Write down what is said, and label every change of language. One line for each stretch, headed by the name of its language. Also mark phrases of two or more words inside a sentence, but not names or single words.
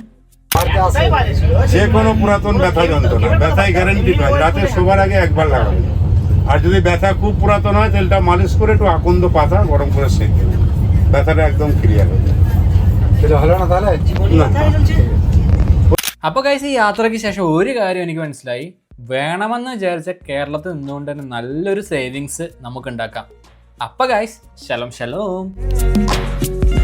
Bangla: যে কোনো পুরাতন ব্যথা যন্ত্রণা, ব্যথায় গ্যারান্টি পায়, রাতে শোবার আগে একবার লাগাবে। আর যদি ব্যথা খুব পুরাতন হয় তেলটা মালিশ করে একটু আকন্দ পাতা গরম করে সেঁকে ব্যথাটা একদম ক্লিয়ার হয়ে যায়। সেটা হলো না তাহলে না।
Malayalam: അപ്പോൾ ഗൈസ്, ഈ യാത്രയ്ക്ക് ശേഷം ഒരു കാര്യം എനിക്ക് മനസ്സിലായി. വേണമെന്ന് വിചാരിച്ച കേരളത്തിൽ നിന്നുകൊണ്ട് തന്നെ നല്ലൊരു സേവിങ്സ് നമുക്ക് ഉണ്ടാക്കാം. അപ്പോൾ ഗൈസ്, ശലോം.